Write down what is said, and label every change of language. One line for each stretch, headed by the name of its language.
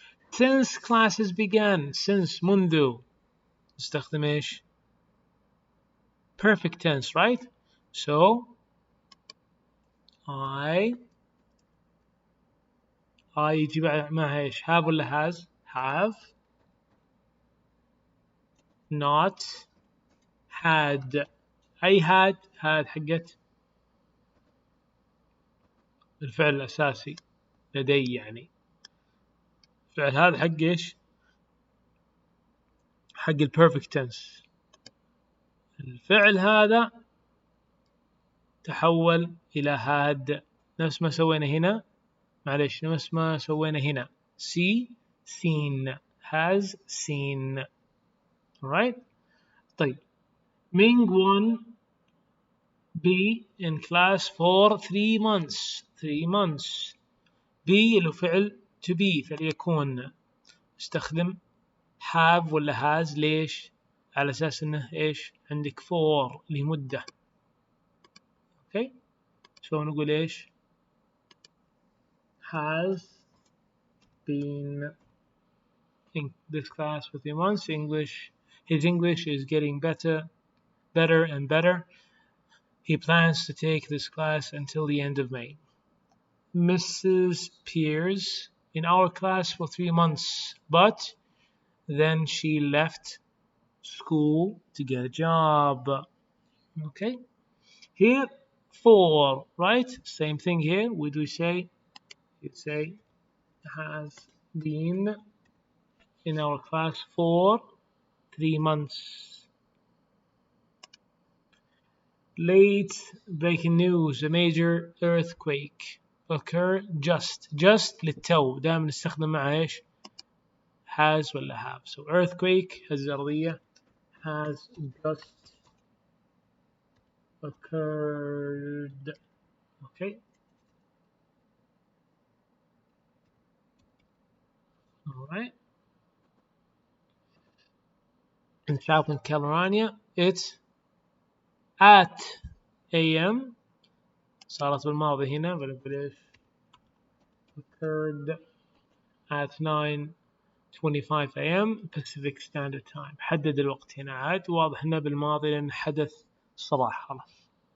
English: Since classes began. Since منذ.
Arabic: نستخدم ايش؟
English: perfect tense, right? So I
Arabic: يجي معها ايش؟
English: have
Arabic: ولا
English: has؟ have not had.
Arabic: أي had حقت الفعل الأساسي لدي يعني. الفعل هذا حق ايش؟ حق البيرفكت تنس. الفعل هذا تحول إلى had نفس ما سوينا هنا معلش نفس ما سوينا هنا.
English: see seen has seen. alright.
Arabic: طيب
English: Ming won be in class for 3 months. 3 months. be اللي فعل to be فليكون. استخدم have ولا has ليش؟ على أساس إنه إيش؟ عندك for لمدة. أوكي؟
Arabic: سو نقول إيش؟
English: has been in this class for 3 months. His English is getting better and better. He plans to take this class until the end of May. Mrs. Pierce in our class for 3 months, but then she left school to get a job. Okay, here for, right? Same thing here. Would we say? You'd say has been in our class for 3 months. Late breaking news: a major earthquake occur just
Arabic: للتو. دائما نستخدم مع ايش؟ has ولا have.
English: So earthquake
Arabic: هزة أرضية
English: has just occurred. Okay. All right. In South Carolina, it's at a.m.
Arabic: صارت بالماضي هنا بنقول ايش؟
English: occurred at 9:25 a.m. Pacific Standard Time.
Arabic: حدد الوقت هنا عاد واضح انه بالماضي لان حدث الصباح خلاص.